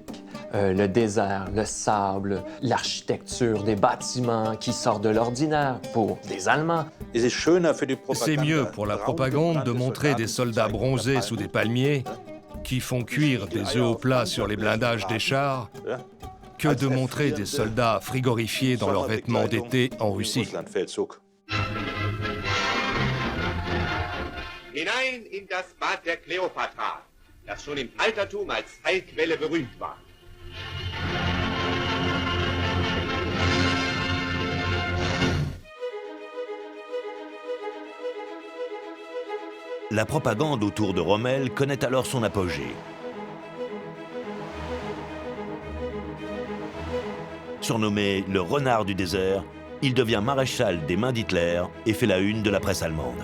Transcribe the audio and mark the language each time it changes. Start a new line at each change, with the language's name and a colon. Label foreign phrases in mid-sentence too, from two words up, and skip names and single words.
French: Le désert, le sable, l'architecture des bâtiments qui sortent de l'ordinaire pour des Allemands. C'est mieux pour la propagande de montrer des soldats bronzés sous des palmiers qui font cuire des œufs au plat sur les blindages des chars que de montrer des soldats frigorifiés dans leurs vêtements d'été en Russie.
German: Hinein in das Bad der Kleopatra, das schon im Altertum als Heilquelle berühmt war.
French: La propagande autour de Rommel connaît alors son apogée. Surnommé le renard du désert, il devient maréchal des mains d'Hitler et fait la une de la presse allemande.